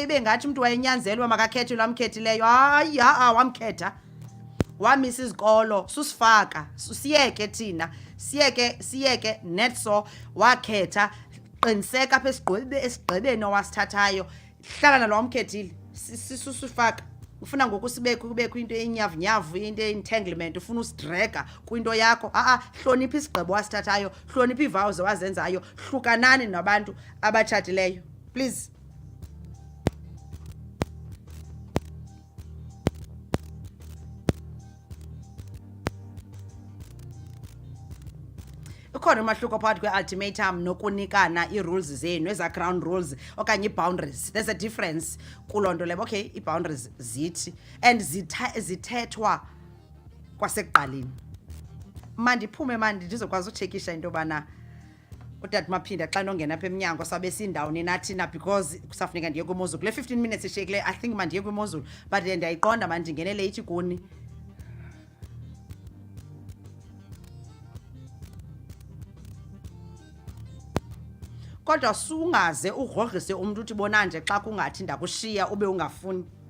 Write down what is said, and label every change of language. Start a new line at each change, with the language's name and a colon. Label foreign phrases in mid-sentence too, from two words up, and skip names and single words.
Xhosa: bengathi umuntu wayenyanzelwa makakhethe lwamkhethileyo hayi wamkhetha wamisa izikolo susifaka siyeke thina siyeke netso wakhetha qiniseka apha esigqibeni owasithathayo hlala nalo wamkhethile sisusifaka ufuna ngoku kubekho into enyavunyavu into entanglement ufuna usidraga kwinto yakho hlonipha isigqibo wasithathayo hlonipha ivows wazenzayo hlukanani nabantu abatshatileyo please ukhona umahluko phakathi kwe-ultimatum nokunikana ii-rules zenu eza-ground rules okanye ii-boundaries
English: there's a difference
Xhosa: kuloo nto leyo okay ii-boundaries zithi and zithethwa kwasekuqaleni mandiphume ndizokwazi utshekisha into yobana utata Maphinda xa nongena apha emnyango sabe sindawuni nathina because kusafuneka ndiye kwimozulu kule 15 minutes ishiyekile
English: I think
Xhosa: mandiye kwimozulu but ndiyayiqonda mandingene late kuni kodwa sungaze ugrogrise umuntu uthi bona nje xa kungathi ndakushiya ube ungafuni